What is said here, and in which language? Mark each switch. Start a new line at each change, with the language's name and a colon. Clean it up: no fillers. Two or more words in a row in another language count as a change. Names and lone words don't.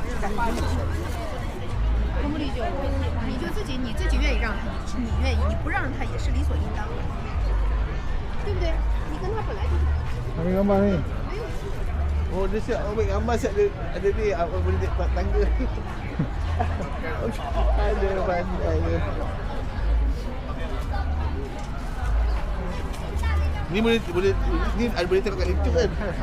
Chinese: 同不理解？你就你自己愿意让他，你愿意，你不让他也是理所应当的，对不对？你跟他本来就是。
Malay: Ambil gambar ni. Oh, dia siap ambil gambar siap ada ni apa boleh naik tangga. Ada pandai dia. Ni boleh ni ada boleh tengok kat YouTube kan?